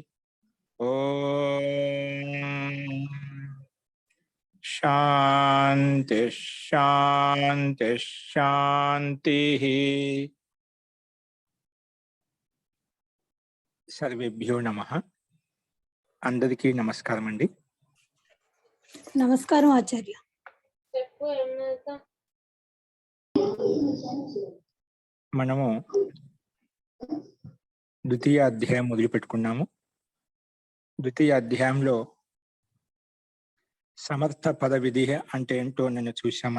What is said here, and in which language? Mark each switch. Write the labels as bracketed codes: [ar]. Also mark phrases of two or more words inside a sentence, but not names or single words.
[sa] ओम शांति शांति शांति। सर्वेभ्यो नमः। [te] అందరికీ నమస్కారం అండీ। నమస్కారం ఆచార్య. మనము ద్వితీయ అధ్యాయం మొదలు పెట్టుకున్నాము. ద్వితీయ అధ్యాయంలో సమర్థ పద విధి అంటే ఏంటో నేను చూసాం.